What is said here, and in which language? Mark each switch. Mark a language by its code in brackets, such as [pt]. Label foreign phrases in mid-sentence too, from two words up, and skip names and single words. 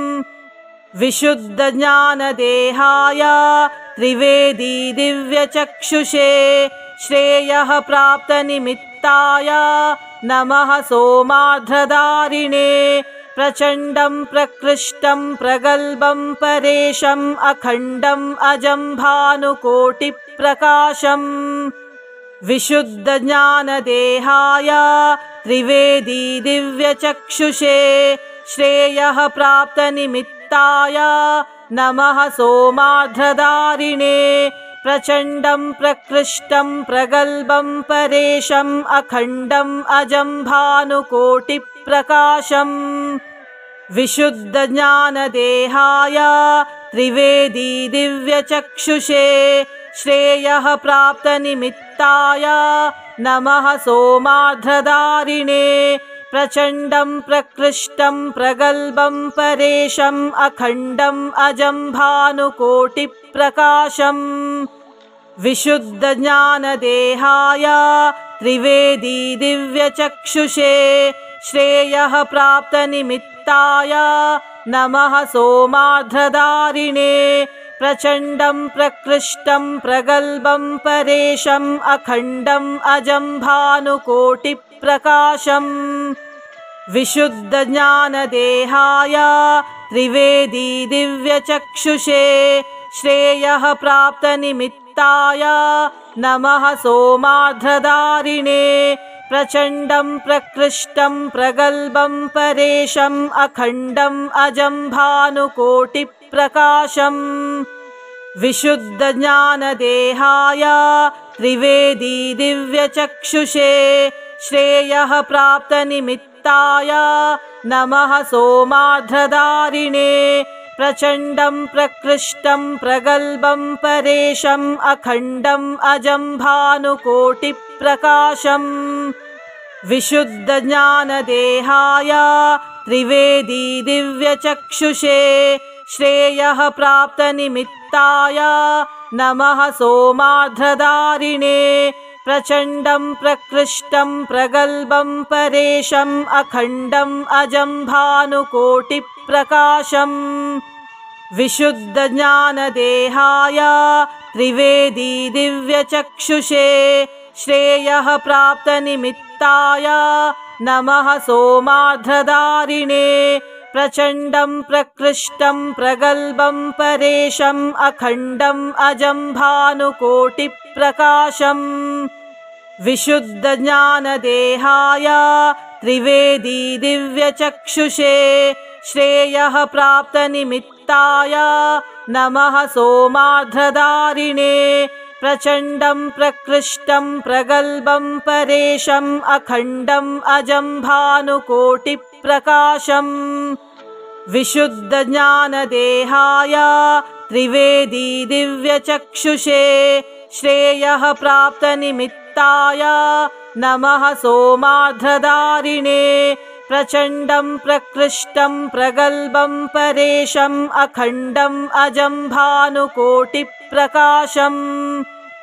[sa] विशुद्धज्ञानदेहाय त्रिवेदी दिव्यचक्षुषे श्रेयः प्राप्तनिमित्ताय नमः सोमार्ध्रधारिणे प्रचण्डं प्रकृष्टं प्रगल्भं परेशम् अखण्डम् अजं भानुकोटिप्रकाशम् विशुद्धज्ञानदेहाय त्रिवेदी दिव्यचक्षुषे श्रेयः प्राप्तनिमित्ताय नमः सोमार्ध्रधारिणे प्रचण्डं प्रकृष्टं प्रगल्भं परेशम् अखण्डम् अजं भानुकोटिप्रकाशम् विशुद्धज्ञानदेहाय त्रिवेदी दिव्यचक्षुषे श्रेयः प्राप्तनिमित्ताय नमः सोमार्ध्रधारिणे प्रचण्डं प्रकृष्टं प्रगल्भं परेशम् अखण्डम् अजं भानुकोटिप्रकाशम् विशुद्धज्ञानदेहाय त्रिवेदी दिव्यचक्षुषे श्रेयः प्राप्तनिमित्ताय नमः सोमार्ध्रधारिणे प्रचण्डं प्रकृष्टं प्रगल्भं परेशम् अखण्डम् अजं भानुकोटिप्रकाशम् विशुद्धज्ञानदेहाय त्रिवेदी दिव्यचक्षुषे श्रेयः प्राप्तनिमित्ताय नमः सोमार्ध्रधारिणे प्रचण्डं प्रकृष्टं प्रगल्भं परेशम् अखण्डम् अजं भानुकोटिप्रकाशम् विशुद्धज्ञानदेहाय त्रिवेदी दिव्यचक्षुषे श्रेयः प्राप्तनिमित्ताय नमः सोमार्ध्रधारिणे प्रचण्डं प्रकृष्टं प्रगल्भं परेशम् अखण्डम् अजं भानुकोटिप्रकाशम् विशुद्धज्ञानदेहाय त्रिवेदी दिव्यचक्षुषे श्रेयः प्राप्तनिमित्ताय नमः सोमार्ध्रधारिणे प्रचण्डं प्रकृष्टं प्रगल्भं परेशम् अखण्डम् अजं भानुकोटिप्रकाशम् विशुद्धज्ञानदेहाय त्रिवेदी दिव्यचक्षुषे श्रेयः प्राप्तनिमित्ताय नमः सोमार्ध्रधारिणे प्रचण्डं प्रकृष्टं प्रगल्भं परेशम् अखण्डम् अजं भानुकोटिप्रकाशम् विशुद्धज्ञानदेहाय त्रिवेदी दिव्यचक्षुषे श्रेयः प्राप्तनिमित्ताय नमः सोमार्ध्रधारिणे प्रचण्डं प्रकृष्टं प्रगल्भं परेशम् अखण्डम् अजं भानुकोटिप्रकाशम् विशुद्धज्ञानदेहाय त्रिवेदी दिव्यचक्षुषे श्रेयः प्राप्तनिमित्ताय नमः सोमार्ध्रधारिणे प्रचण्डं प्रकृष्टं प्रगल्भं परेशम् अखण्डम् अजं भानुकोटिप्रकाशम्